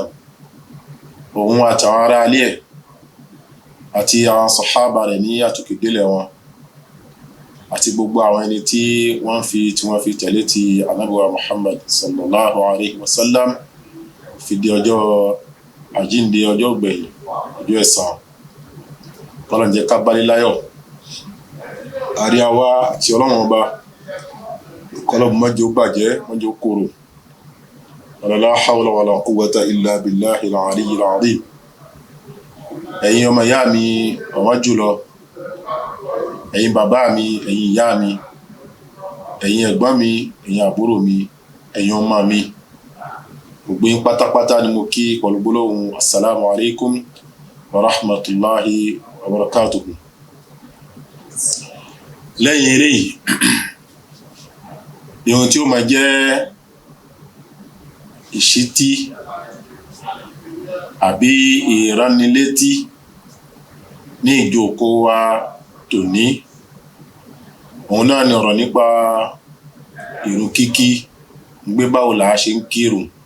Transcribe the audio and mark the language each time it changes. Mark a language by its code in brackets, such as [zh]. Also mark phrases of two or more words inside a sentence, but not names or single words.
[yo] Òun àtàwọn ará alẹ́ ẹ̀ àti àwọn sàhábà rẹ̀ ní àtòkèdélẹ̀ wọn, àti gbogbo àwọn ẹni tí wọ́n fi tẹ̀lé ti Ànábì wa [ar] محمد صلى الله عليه وسلم [yo] fi di ọjọ́ àjíǹde, ọjọ́ gbẹ̀yìn, ọjọ́ ẹ̀san. Kọ́lọ́run jẹ́ ká bálé láyọ̀. Àrí àwa àti Ọlọ́run ọba, kọ́lọ́run má jẹ́ ó bàjẹ́, má jẹ́ ó korò. [ar] لا حول ولا قوة إلا بالله العلي العظيم. [yo] Ẹ̀yin ọmọ ìyá mi ọ̀wọ́n jùlọ, ẹ̀yin bàbá mi, ẹ̀yin ìyá mi, ẹ̀yin ẹ̀gbọ́n mi, ẹ̀yin àbúrò mi, ẹ̀yin ọmọ mi, gbogbo yín pátápátá ni mo kí pẹ̀lú gbólóhùn [ar] السلام عليكم ورحمة الله وبركاته. [yo] Lẹ́yìn eléyìí, ohun tí ó máa jẹ́ ìṣítí àbí ìránilétí ní ìjókòó wa tòní, òun náà ni ọ̀rọ̀ nípa ìrun kíkí, gbé báwo là á ṣe ń kírun,